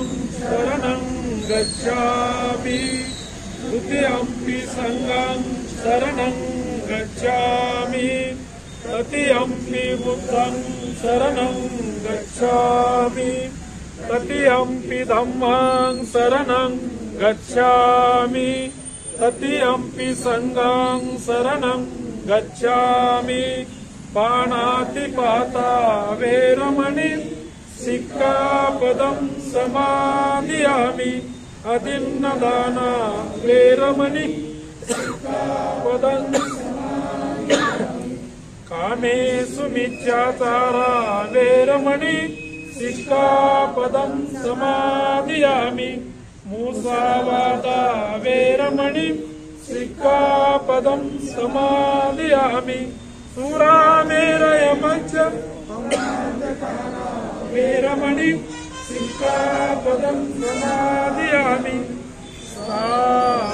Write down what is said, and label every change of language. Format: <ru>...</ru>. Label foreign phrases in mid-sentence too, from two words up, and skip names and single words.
<pi>शरणं गच्छामि द्वितीयंपि संघं शरणं गच्छामि तृतीयंपि बुद्धं शरणं गच्छामि तृतीयंपि धम्मं शरणं गच्छामि तृतीयंपि संघं शरणं गच्छामि पाणातिपाता वेरमणि सिक्खापदं समादयामि अदिन्नदाना वेरमणि सिक्खापदं कामेषु मिथ्याचारा वेरमणि सिक्खापदं समादयामि मुसावादा वेरमणि सिक्खापदं समादयामि सुरामेरयमच्च वेरमणि सिक्खापदं समादयामि।</pi>